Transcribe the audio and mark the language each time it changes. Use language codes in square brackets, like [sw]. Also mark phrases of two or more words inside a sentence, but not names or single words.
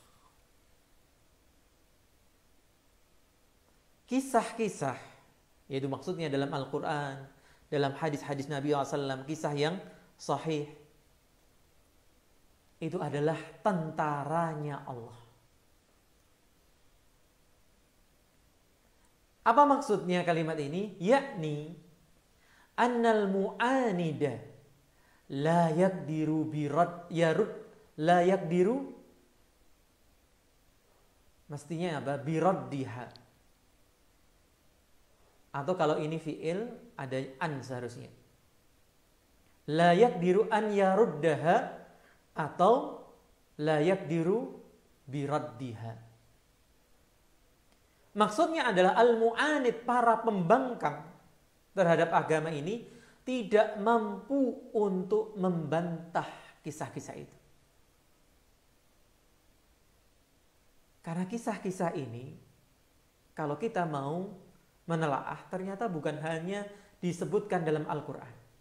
[id] Kisah-kisah, yaitu maksudnya dalam Al-Quran, dalam hadis-hadis Nabi SAW, kisah yang sahih, itu adalah tentaranya Allah. Apa maksudnya kalimat ini? [ar] Yakni أن المعاند لا يقدر برد يرد، لا يقدر, [id] mestinya apa? Biraddiha. Atau kalau ini fi'il ada an seharusnya. [ar] لا يقدر أن يردها, atau لا يقدر بردها. [id] Maksudnya adalah al-mu'anid, para pembangkang terhadap agama ini, tidak mampu untuk membantah kisah-kisah itu. Karena kisah-kisah ini, kalau kita mau menelaah, ternyata bukan hanya disebutkan dalam Al-Quran.